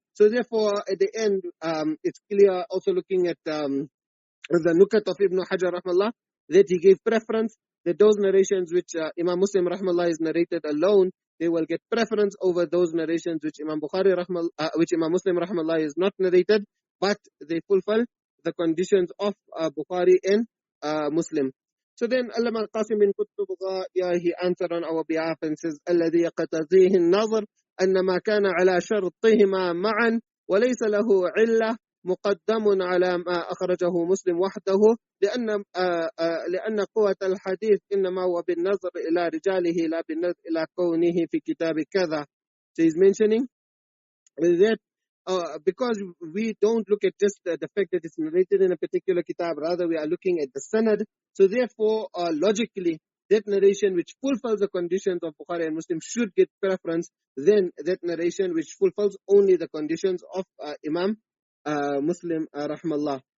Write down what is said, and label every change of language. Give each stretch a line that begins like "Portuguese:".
English: So therefore, at the end, it's clear also looking at the Nukat of Ibn Hajar rahmallah, that he gave preference, that those narrations which Imam Muslim rahmallah is narrated alone, they will get preference over those narrations which Imam Bukhari which Imam Muslim rahmallah is not narrated, but they fulfill the conditions of Bukhari and Muslim. So then Allama al-Qasim bin Qutb, he answered on our behalf and says,
Arabic: الذي يقتضيه النظر أن ما كان على شرطهما معا وليس له علة مقدم على ما أخرجه مسلم وحده لأن قوة الحديث إنما هو بالنظر إلى رجاله لا بالنظر إلى كونه في كتاب كذا.
English: So he's mentioning that because we don't look at just the fact that it's narrated in a particular kitab, rather we are looking at the sanad. So therefore, logically, that narration which fulfills the conditions of Bukhari and Muslim should get preference than that narration which fulfills only the conditions of Imam Muslim rahmallah.